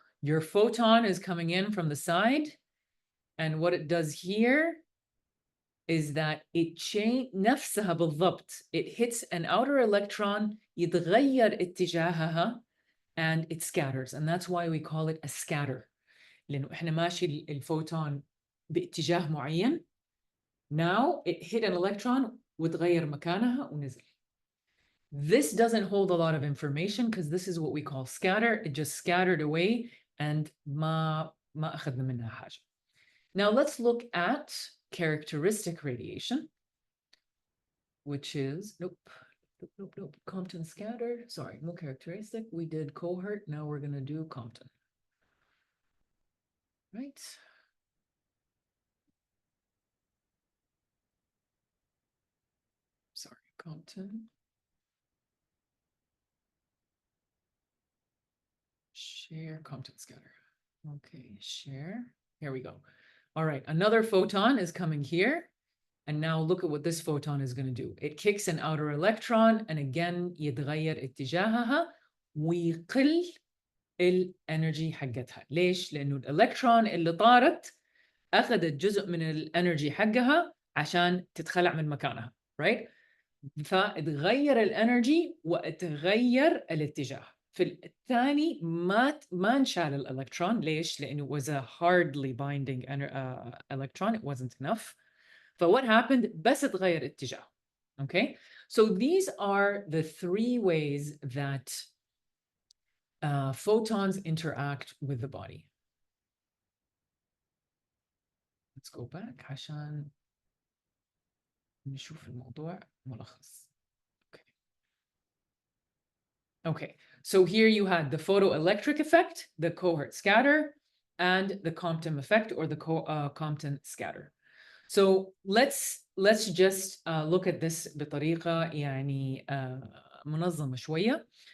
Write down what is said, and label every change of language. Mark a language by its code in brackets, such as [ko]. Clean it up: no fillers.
[en] Your photon is coming in from the side. And what it does here is that it [ar] نفسها بالضبط. [en] It hits an outer electron, [ar] يتغير اتجاهها, [en] and it scatters. And that's why we call it a scatter. [ar] لأنه إحنا ماشي الفوتون باتجاه معين. [en] Now it hit an electron [ar] وتغير مكانها ونزل. [en] This doesn't hold a lot of information because this is what we call scatter. It just scattered away and [ar] ما أخذنا منها حاجة. [en] Now let's look at characteristic radiation, which is, nope, Compton scatter. Sorry, no characteristic. We did cohort. Now we're going to do Compton. Right. Sorry, Compton. Share Compton scatter. Okay, share. Here we go. All right, another photon is coming here. And now look at what this photon is going to do. It kicks an outer electron, and again, [ar] يتغير اتجاهها ويقل الانرجي حقتها. ليش؟ لأنه الإلكترون اللي طارت أخذت جزء من الانرجي حقها عشان تتخلع من مكانها. [en] Right? [ar] فتغير الانرجي وتغير الاتجاه. في الثاني ما انشال الإلكترون. ليش؟ لأنه [en] was a hardly binding electron. It wasn't enough. So what happened? [ar] بس اتغير اتجاه. [en] Okay? So these are the three ways that photons interact with the body. Let's go back [ar] عشان نشوف الموضوع ملخص. [en] Okay, so here you had the photoelectric effect, the cohort scatter, and the Compton effect or the Compton scatter. So let's just look at this [ar] بطريقة يعني منظمة شوية.